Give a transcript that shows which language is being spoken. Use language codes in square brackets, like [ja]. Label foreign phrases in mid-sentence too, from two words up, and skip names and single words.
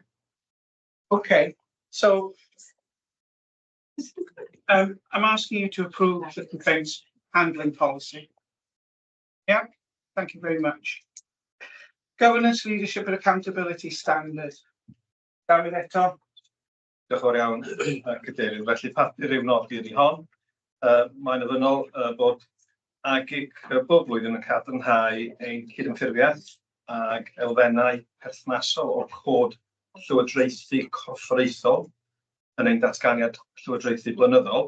[en] Okay, so I'm asking you to approve the complaints handling policy. Yeah, thank you very much. Governance, leadership and accountability standard. [cy] David eto. Diolch yn fawr iawn, Cadeirydd. Felly papur i'w nodi ydi hon. Mae'n ofynnol bod Agig bob blwyddyn yn cadarnhau ein cydymffurfiaeth ag elfennau perthnasol o'r cod llywodraethu corfforaethol yn ein datganiad llywodraethu blynyddol.